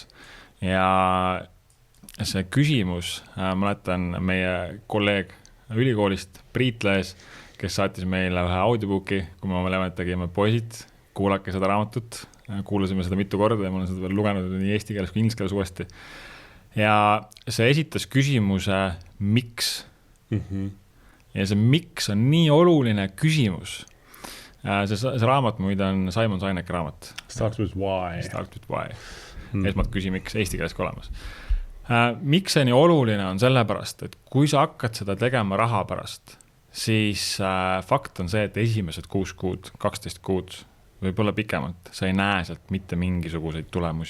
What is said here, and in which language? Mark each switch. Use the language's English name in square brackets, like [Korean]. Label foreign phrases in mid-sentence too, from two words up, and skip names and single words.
[Estonian] Ja see küsimus, mäletan meie kolleeg ülikoolist Priit Lees, kes saatis meile ühe audiobooki, kui me oma tegime poisid, kuulake seda raamatut, kuulasime seda mitu korda ja ma olen seda veel lugenud nii eesti keeles kui inglise keeles uuesti. Ja see esitas küsimuse, miks? Ja see miks on nii oluline küsimus. See raamat muide on Simon Sinek raamat. [English] Start with why. Start with why. [Estonian] Esmalt küsi, miks eesti keeles ka olemas. Miks see nii oluline on sellepärast, et kui sa hakkad seda tegema raha pärast, siis fakt on see, et esimesed 6 kuud, 12 kuud võib-olla pikemalt, sa ei näe sealt mitte mingisuguseid tulemusi.